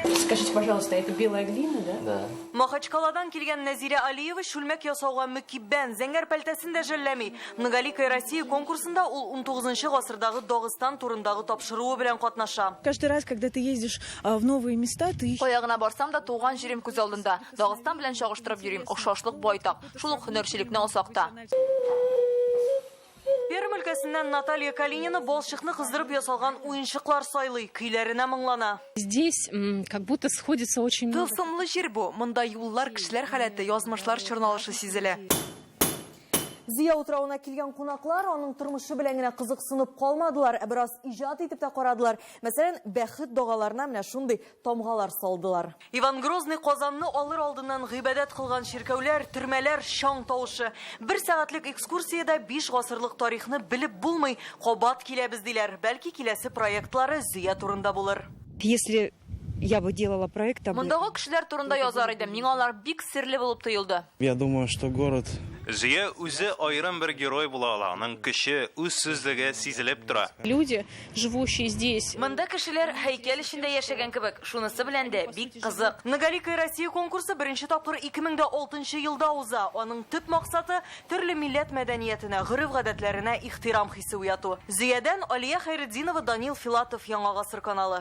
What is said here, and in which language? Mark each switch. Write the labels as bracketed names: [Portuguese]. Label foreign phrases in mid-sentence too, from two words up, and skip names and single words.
[Russian] Скажите, пожалуйста, это белая глина, да? Да. [Tatar] Махачкаладан килгән Нәзирә Алиева шүлмәк ясауга мөкиббән зәңгәр пәлтәсен дә жәлләми. Многоликая Россия конкурсында ул 19-нчы гасырдагы Дагыстан турындагы тапшыруы белән катнаша. [Russian] Каждый раз, когда ты ездишь в новые места, ты... [Tatar] Каягына барсам да туган җирем күз алдында. Дагыстан белән чагыштырып йөрим. Охшашлык байтак. Шул ук һөнәрчелекне алсакта. Пермь өлкәсеннән Наталья Калинина балчыкны кыздырып ясалган уенчыклар сайлый, көйләренә моңлана. [Russian] Здесь как будто сходится очень много. [Tatar] Тылсымлы җир бу. Монда юллар, кешеләр хәләте, язмышлар чорналышы сизелә. Зия утрауына килгән кунаклар аның тормышы белән генә кызыксынып калмадылар, бераз иҗат итеп тә карадылар. Мәсәлән, бәхет догаларына менә шундый тамгалар салдылар. Иван Грозный Казанны алыр алдыннан гыйбадәт кылган ширкәүләр, төрмәләр, шаң тавышы. 1 сәгатьлек экскурсиядә 5 гасырлык тарихны белеп булмый, кабат киләбез диләр. Бәлки киләсе проектлары Зия турында булыр. [Russian] Если я бы делала проект... [Tatar] Мондагы кешеләр турында язар идем. Миңа алар бик серле булып тоелды. [Russian] Я думаю, что город... [Tatar] Зия үзе айрым бер герой була ала. Аның кеше үз сүзлеге сизелеп тора. [Russian] Люди, живущие здесь... [Tatar] Монда кешеләр һәйкәл эчендә яшәгән кебек. Шунысы белән дә бик кызык. Многоликая Россия конкурсы беренче тапкыр 2006 елда уза. Аның төп максаты төрле милләт мәдәниятенә, гореф-гадәтләренә ихтирам хисе уяту. Зиядән Алия Хайретдинова, Данил Филатов, Яңа гасыр каналы.